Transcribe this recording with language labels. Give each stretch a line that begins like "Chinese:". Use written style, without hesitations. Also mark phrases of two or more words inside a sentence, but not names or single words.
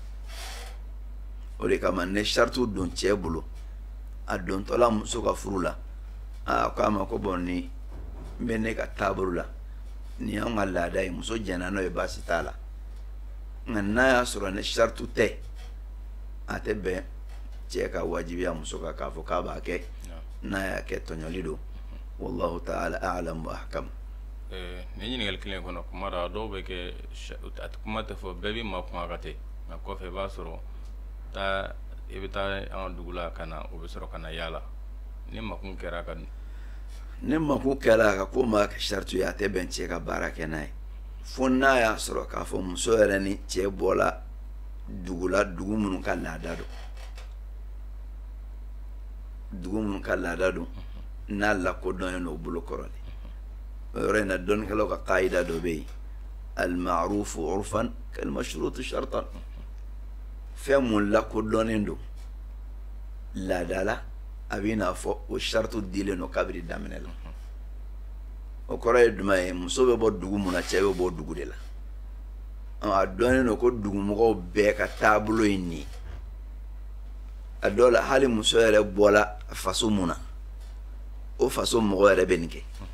Bambara: o de kama ne shartu don cɛ bolo a dontɔla muso ka furu la a ko a ma ko bɔn ni n bɛ ne ka taabolo la ni y'anw ka laada ye muso jɛnna n'o ye baasi t'a la nka n'a y'a sɔrɔ ne shartu tɛ a tɛ bɛn cɛ ka wajibiya muso kan k'a fɔ k'a b'a kɛ n'a y'a kɛ tɔɲɔli don
Arabic: والله تعالى أعلم وأحكم
Bambara: ni ɲininkali kelen kɔnɔ kuma dɔ dɔw bɛ kɛ kuma tɛ fɔ bɛɛ bɛ ma kuma ka tɛ nka kɔfɛ i b'a sɔrɔ i bɛ taa an ka dugu la ka na o bɛ sɔrɔ ka na yaala ni makun kɛra ka ne makun kɛra a ka ko maa kɛ shartu ye a tɛ bɛn cɛ ka baara kɛ n'a ye fo n'a y'a sɔrɔ k'a fɔ muso yɛrɛ ni cɛ bɔla dugu la dugu minnu ka laada don dugu minnu ka laada don n'a lakodɔnnen don o bolo kɔrɔ de o yɔrɔ in na dɔnnikɛlaw ka kaida dɔ bɛ yen
Arabic: المعروف عرفا كالمشروط شرطا
Bambara: fɛn mun lakodɔnnen don laada la a bɛ n'a fɔ o shartu dilen don kabiri daminɛ la o kɔrɔ ye jumɛn ye muso bɛ bɔ dugu mun na cɛ bɛ bɔ dugu de la a dɔnnen don ko dugumɔgɔw bɛɛ ka taabolo ye nin ye a dɔw la hali muso yɛrɛ bɔla faso mun na o faso mɔgɔ yɛrɛ bɛ nin kɛ